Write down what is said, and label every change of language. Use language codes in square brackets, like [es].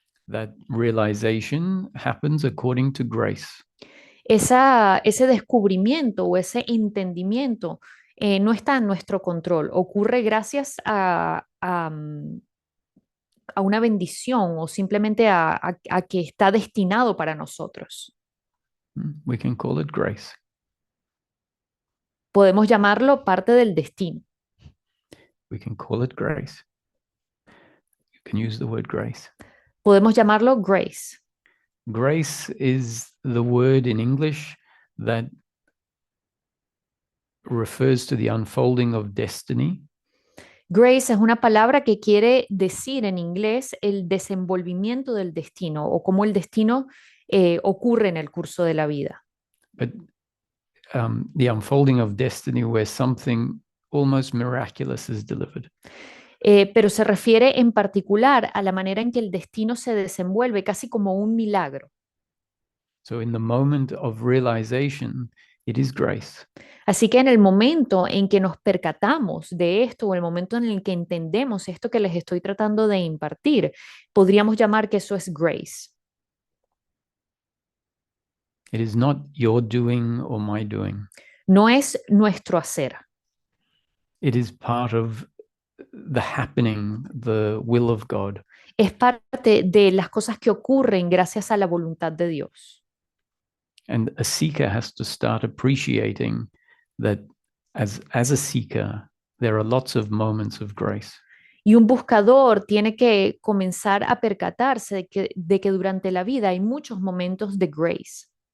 [en] That realization happens according to grace. [es] Ese descubrimiento o ese entendimiento no está en nuestro control, ocurre gracias a una bendición o simplemente a que está destinado para nosotros. [en] We can call it grace. [es] Podemos llamarlo parte del destino. [en] We can call it grace. You can use the word grace. [es] Podemos llamarlo grace. [en] Grace is the word in English that refers to the unfolding of destiny. [es] Grace es una palabra que quiere decir en inglés el desenvolvimiento del destino o cómo el destino ocurre en el curso de la vida. [en] But the unfolding of destiny where something almost miraculous is delivered. [es] Pero se refiere en particular a la manera en que el destino se desenvuelve casi como un milagro. [en] So in the moment of realization, it is grace. [es] Así que en el momento en que nos percatamos de esto o el momento en el que entendemos esto que les estoy tratando de impartir, podríamos llamar que eso es grace. [en] It is not your doing or my doing. [es] No es nuestro hacer. [en] It is part of the happening, the will of God. [es] Es parte de las cosas que ocurren gracias a la voluntad de Dios. [en] And a seeker has to start appreciating that as a seeker, there are lots of moments of grace. [es] Y un buscador tiene que comenzar a percatarse de que durante la vida hay muchos momentos de grace.